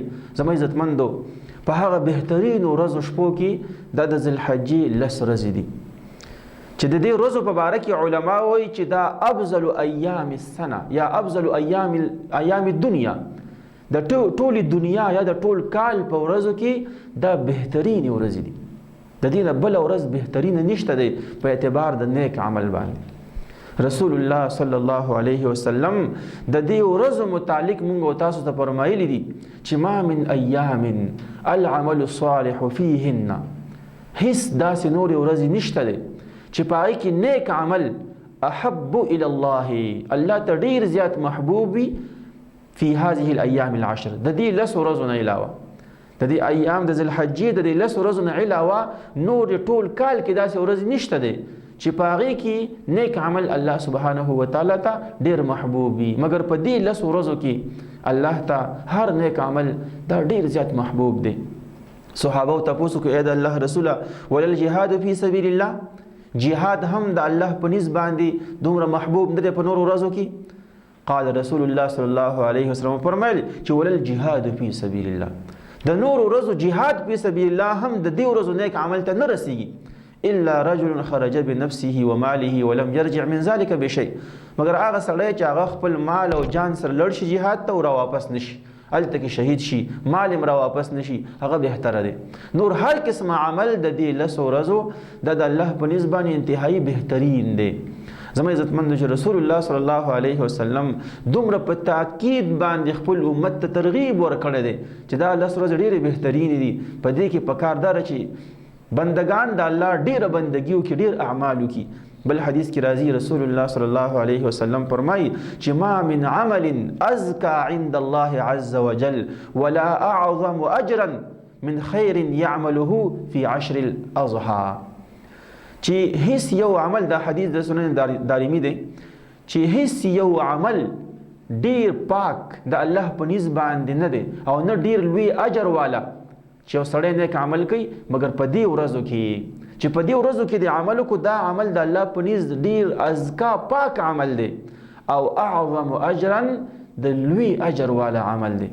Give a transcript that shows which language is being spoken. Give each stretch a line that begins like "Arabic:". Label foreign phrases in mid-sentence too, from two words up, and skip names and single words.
Pashto: زما عزتمندو، په هغه بهترینو ورځو شپو کې دا د ذوالحجې 10 ورځې دي چې د دې ورځو په باره کې علما وایي چې دا
Arabic: افضل ایام السنه
Pashto: یا
Arabic: افضل ایام الدنیا،
Pashto: د ټولې دنیا یا د ټول کال په ورځو کې دا بهترینې ورځې دي. د دې نه بله ورځ بهترینه نشته دی په اعتبار د نیک عمل باندې. رسول الله
Arabic: صلی الله علیه وسلم
Pashto: د دې ورځو متعلق موږ او تاسو ته فرمایلی دي چې
Arabic: ما من ایام العمل الصالح فیهن،
Pashto: هیڅ داسې نورې ورځې نشته دی چې پای کې نیک عمل
Arabic: احب الى الله
Pashto: ته ډیر زیات محبوب وي
Arabic: فی هذه الایام العشر،
Pashto: د دې 10 ورځو نه علاوه، د دې ایام د ذوالحجې د دې 10 ورځو نه علاوه نور ټول کال کې داسې ورځ نشته دی چې پاغې کې نیک عمل
Arabic: الله سبحانه و تعالی
Pashto: ته ډیر محبوب وي، مګر په دې 10 ورځو کې الله ته هر نیک عمل دا ډیر زیات محبوب دی. صحابه تاسو کې اې د الله رسوله
Arabic: ولل جهاد فی سبیل الله، جهاد هم د الله
Pashto: په نسبت باندې دومره محبوب نه دی په نورو ورځو کې؟
Arabic: قال رسول الله صلی الله علیه وسلم
Pashto: فرمایل چې
Arabic: ولل جهاد فی سبیل الله،
Pashto: د نورو ورځو
Arabic: جهاد فی سبیل الله
Pashto: هم د دې ورځو نیک عمل ته نه رسیږي.
Arabic: الا رجل خرج بنفسه وماله ولم يرجع من ذلك بشيء،
Pashto: مگر هغه سړی چې هغه خپل مال او جان سره لړ شي جهاد ته او را واپس نشي، هلته کې شهید شي، مال را واپس نشي، هغه بهتره دی. نور هر قسم عمل د دې 10 ورځو د الله په نسبت باندې انتهایی بهترین دی. زما عزتمندو، چې رسول الله
Arabic: صلی الله علیه وسلم
Pashto: دومره په تاکید باندې خپل امت ته ترغیب ورکړی دی چې دا 10 ورځې ډېرې بهترینې دي. په دې کې پکار ده چې بندگان د الله ډېره بندګي وکړي، ډېر اعمال وکړي. بل حدیث کی راضی
Arabic: رسول الله صلی الله علیه وسلم
Pashto: فرمای چې
Arabic: ما من عمل ازکا عند الله عز وجل ولا اعظم اجرا من خیر يعمله في 10 الاضحى،
Pashto: چې هیڅ یو عمل، دا حدیث د سنن دارمی دی، چې هیڅ یو عمل ډیر پاک د الله په نسبت باندې نه دی او نه ډیر لوی اجر والا چې سړی نیک عمل کوي، مگر په دې ورځو کې چې په دې ورځو کې د عمل کو دا عمل د الله په نزد ډیر ازکا پاک عمل دی او
Arabic: اعظم اجرا
Pashto: د لوی اجر والا عمل دی.